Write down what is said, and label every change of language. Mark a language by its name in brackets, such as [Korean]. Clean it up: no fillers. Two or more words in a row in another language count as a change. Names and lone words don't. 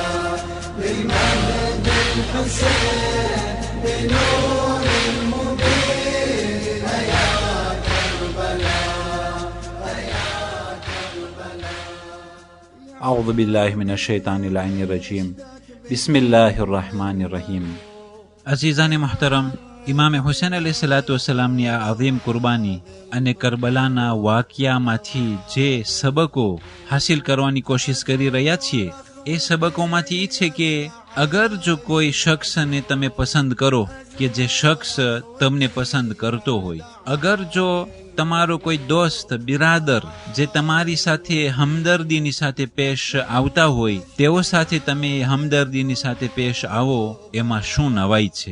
[Arabic] بالمهد الحسين بنور المبين يا كربلاء يا كربلاء. أعوذ بالله من الشیطان اللعین الرجیم. بسم الله الرحمن الرحیم. [Gujarati] અઝીઝાને મહતરમ, ઇમામે હુસૈન અલૈહિસ્સલાતુવસ્સલામની આ અઝીમ કુરબાની અને કરબલાના વાકિયામાંથી જે સબકો હાસિલ કરવાની કોશિશ કરી રહ્યા છીએ, એ સબકોમાંથી છે કે અગર જો કોઈ શખ્સને તમે પસંદ કરો કે જે શખ્સ તમને પસંદ કરતો હોય, અગર જો તમારો કોઈ દોસ્ત બિરાદર જે તમારી સાથે હમદર્દીની સાથે પેશ આવતા હોય, તેઓ સાથે તમે હમદર્દીની સાથે પેશ આવો, એમાં શું નવાઈ છે?